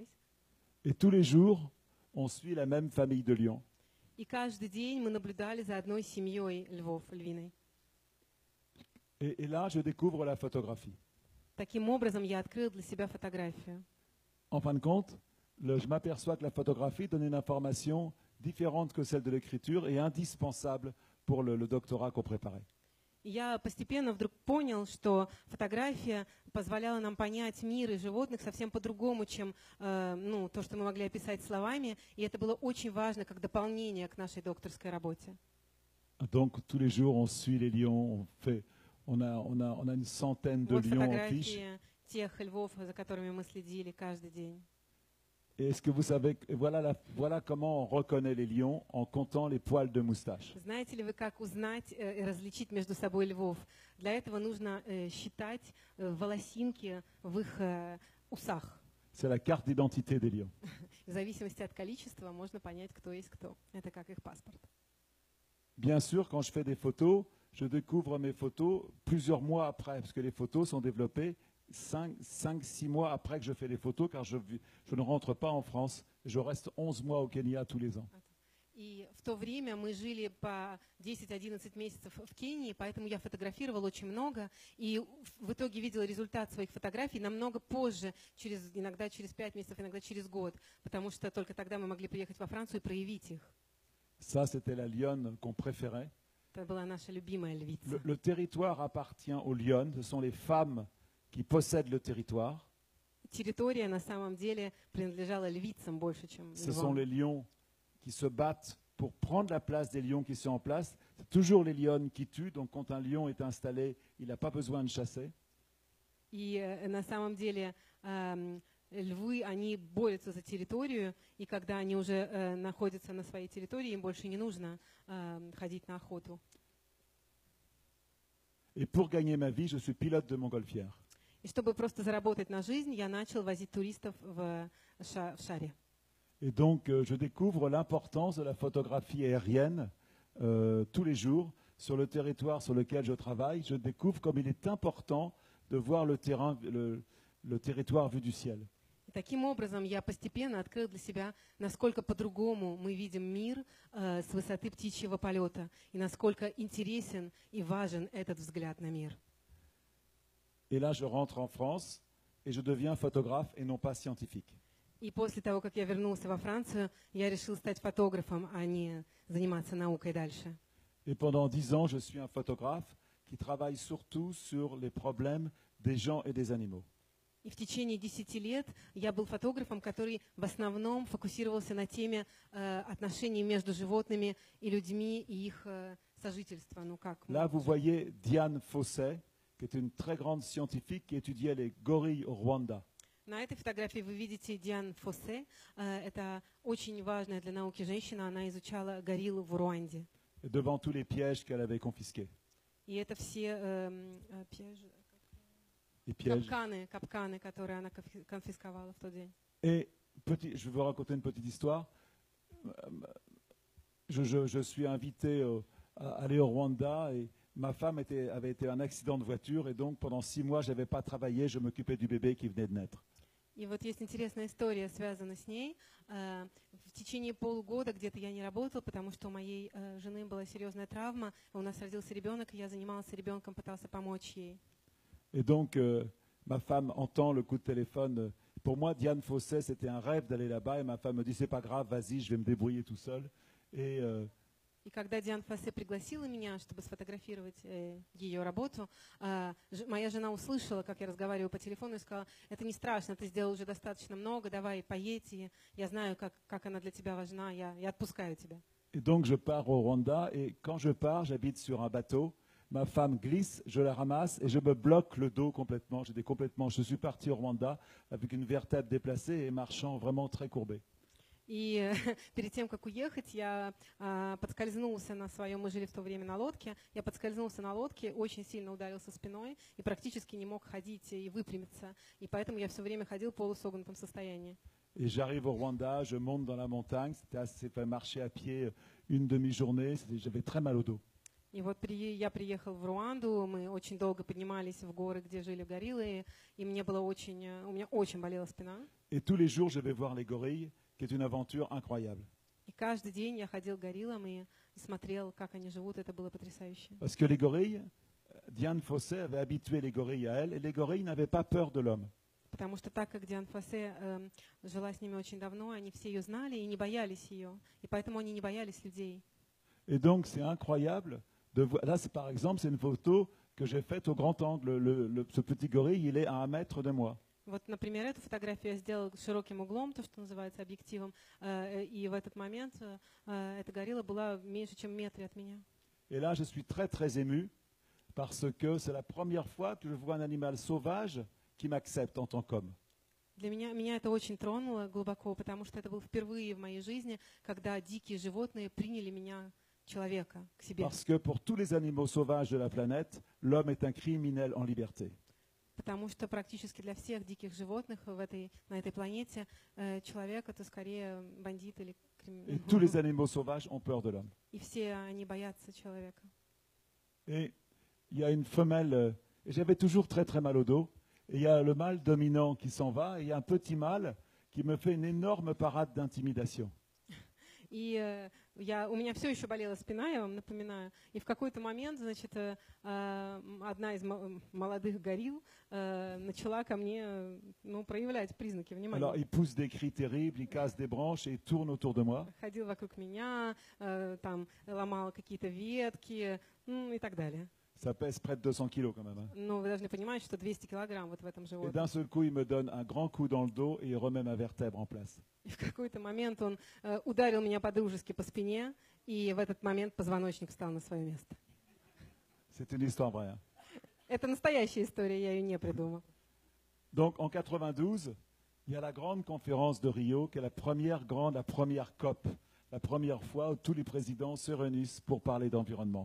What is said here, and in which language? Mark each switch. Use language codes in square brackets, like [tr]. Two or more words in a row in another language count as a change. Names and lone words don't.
[fr] Et tous les jours, on suit la même famille de lions. [ru] И каждый день мы наблюдали за одной семьей львов, львиной. [fr] Et là, je découvre la photographie. [ru] Таким образом, я открыл для себя фотографию. [fr] En fin de compte, je m'aperçois que la photographie donne une information différente que celle de l'écriture et indispensable pour le doctorat qu'on préparait. [ru] И я постепенно вдруг понял, что фотография позволяла нам понять мир и животных совсем по-другому, чем то, что мы могли описать словами. И это было очень важно как дополнение к нашей докторской работе. [fr] Donc, tous les jours, on suit les lions, on a une centaine de [ru] Вот [fr] lions en fiche. [ru] фотографии тех львов, за которыми мы следили каждый день. [fr] Et est-ce que vous savez, voilà comment on reconnaît les lions en comptant les poils de moustache. [ru] Знаете ли вы, как узнать и различить между собой львов? Для этого нужно считать волосинки в их усах. [fr] C'est la carte d'identité des lions. [ru] В зависимости от количества можно понять, кто есть кто. Это как их паспорт. [fr] Bien sûr, quand je fais des photos, je découvre mes photos plusieurs mois après, parce que les photos sont développées 5-6 mois après que je fais les photos, car je ne rentre pas en France. Je reste 11 mois au Kenya tous les ans. [ru] И в то время мы жили по 10-11 месяцев в Кении, поэтому я фотографировала очень много. И в итоге видела результат своих фотографий намного позже, иногда через 5 месяцев, иногда через год. Потому что только тогда мы могли приехать во Францию и проявить их. [fr] Ça, c'était la lionne qu'on préférait. [ru] Это была наша любимая львица. [fr] Le territoire appartient aux lionnes. Ce sont les femmes qui possèdent le territoire. [ru] Территория на самом деле принадлежала львицам больше, чем [fr] Ce sont [ru] львам. [fr] les lions qui se battent pour prendre la place des lions qui sont en place. C'est toujours les lionnes qui tuent. Donc, quand un lion est installé, il n'a pas besoin de chasser. [ru] И на самом деле львы, они борются за территорию, и когда они уже находятся на своей территории, им больше не нужно ходить на охоту. [fr] Et pour gagner ma vie, je suis pilote de montgolfière. [ru] И чтобы просто заработать на жизнь, я начал возить туристов в шаре. [fr] Et donc, je découvre l'importance de la photographie aérienne tous les jours sur le territoire sur lequel je travaille. Je découvre comme il est important de voir le territoire vu du ciel. [ru] И таким образом я постепенно открыл для себя, насколько по-другому мы видим мир с высоты птичьего полета, и насколько интересен и важен этот взгляд на мир. [fr] Et là, je rentre en France et je deviens photographe et non pas scientifique. [ru] И после того, как я вернулся во Францию, я решил стать фотографом, а не заниматься наукой дальше. [fr] Et pendant 10 ans, je suis un photographe qui travaille surtout sur les problèmes des gens et des animaux. [ru] И в течение 10 лет я был фотографом, который в основном фокусировался на теме отношений между животными и людьми и их сожительства. [fr] Là, vous voyez Diane Fossey, qui est une très grande scientifique qui étudiait les gorilles au Rwanda. [ru] На этой фотографии вы видите Диан Фоссе. Это очень важная для науки женщина. Она изучала гориллу в Руанде. [fr] Devant tous les pièges qu'elle avait confisqués. [ru] И это все капканы, которые она конфисковала в тот день. [fr] Et je vais vous raconter une petite histoire. Je suis invité à aller au Rwanda et ma femme avait été un accident de voiture et donc pendant 6 mois, je n'avais pas travaillé, je m'occupais du bébé qui venait de naître. [ru] И вот есть интересная история, связанная с ней. В течение полугода где-то я не работала, потому что у моей жены была серьезная травма. У нас родился ребенок, и я занималась ребенком, пытался помочь ей. [fr] Et donc, ma femme entend le coup de téléphone. Pour moi, Diane Fossey, c'était un rêve d'aller là-bas. Et ma femme me dit, c'est pas grave, vas-y, je vais me débrouiller tout seul. Et [ru] И когда Диан Фосе пригласила меня, чтобы сфотографировать ее работу, моя жена услышала, как я разговариваю по телефону, и сказала: это не страшно, ты сделал уже достаточно много, давай поедь, и я знаю, как она для тебя важна, я отпускаю тебя. [fr] Et donc je pars au Rwanda et quand je pars, j'habite sur un bateau. Ma femme glisse, je la ramasse et je me bloque le dos complètement. Je suis parti au Rwanda avec une vertèbre déplacée et marchant vraiment très courbé. [ru] И перед тем, как уехать, я подскользнулся на своем, мы жили в то время на лодке, я подскользнулся на лодке, очень сильно ударился спиной и практически не мог ходить и выпрямиться. И поэтому я все время ходил в полусогнутом состоянии. [fr] Et j'arrive au Rwanda, je monte dans la montagne, c'était assez fait marcher à pied une demi-journée, j'avais très mal au dos. [ru] И вот я приехал в Руанду, мы очень долго поднимались в горы, где жили гориллы, и у меня очень болела спина. [fr] Et tous les jours, je vais voir les gorilles, qui est une aventure incroyable. [ru] И каждый день я ходил к гориллам и смотрел, как они живут, это было потрясающе. [fr] Parce que les gorilles, Dian Fossé avait habitué les gorilles à elle, et les gorilles n'avaient pas peur de l'homme. [ru] Потому что так как Диан Фосе жила с ними очень давно, они все ее знали и не боялись ее, и поэтому они не боялись людей. [fr] Et donc, c'est incroyable de voir. Là, par exemple, c'est une photo que j'ai faite au grand angle. Ce petit gorille, il est à 1 mètre de moi. [ru] Вот, например, эту фотографию я сделала широким углом, то, что называется объективом, и в этот момент эта горилла была меньше, чем в метре от меня. [fr] Et là, je suis très, très ému parce que c'est la première fois que je vois un animal sauvage qui m'accepte en tant qu'homme. [ru] Для меня это очень тронуло глубоко, потому что это было впервые в моей жизни, когда дикие животные приняли меня, человека, к себе. [fr] Parce que pour tous les animaux sauvages de la planète, l'homme est un criminel en liberté. [ru] Потому что практически для всех диких животных на этой планете человек — это скорее бандит или криминал. [fr] Et tous les animaux sauvages ont peur de l'homme. [ru] И все они boятся человека. [fr] Et il y a une femelle, et j'avais toujours très très mal au dos, et il y a le mâle dominant qui s'en va, et il y a un petit mâle qui me fait une énorme parade d'intimidation. [ru] И у меня все еще болела спина, я вам напоминаю. И в какой-то момент, значит, одна из молодых горилл начала ко мне проявлять признаки внимания. [fr] Alors il pousse des cris terribles, il casse des branches et il tourne autour de moi. [ru] Ходил вокруг меня, там ломал какие-то ветки, и так далее. [fr] Ça pèse près de 200 kilos quand même. Hein. [ru] Но вы должны понимать, что 200 килограмм вот в этом [fr] Et [ru] животном. [fr] d'un seul coup, il me donne un grand coup dans le dos et il remet ma vertèbre en place. [ru] И в какой-то момент он ударил меня по-дружески по спине, и в этот момент позвоночник встал на свое место. [fr] C'est une histoire vraie. Hein. [ru] Это настоящая история, я ее не придумал. [fr] Donc en 92, il y a la grande conférence de Rio, qui est la première COP, la première fois où tous les présidents se réunissent pour parler d'environnement.